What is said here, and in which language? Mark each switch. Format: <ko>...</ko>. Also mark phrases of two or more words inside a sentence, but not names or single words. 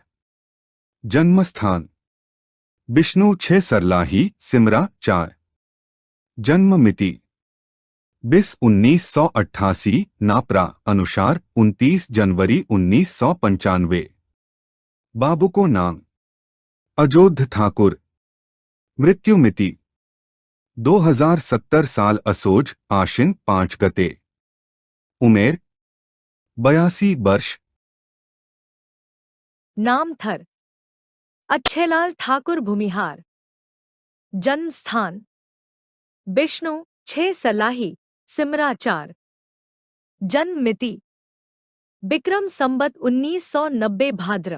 <ne>जन्मस्थान विष्णु 6 सरलाही सिमरा 4। जन्म मिति 20/1988 नापरा अनुसार 29 जनवरी 1995। बाबू को नाम अजोध ठाकुर। मृत्यु मिति 2070 साल असोज आश्विन 5 गते। उमेर 82 वर्ष। नाम थर अच्छेलाल ठाकुर भूमिहार। जन्म स्थान विष्णु 6 सलाही सिमरा 4। जन्म मिति विक्रम संबत 1990 भाद्र।</ne>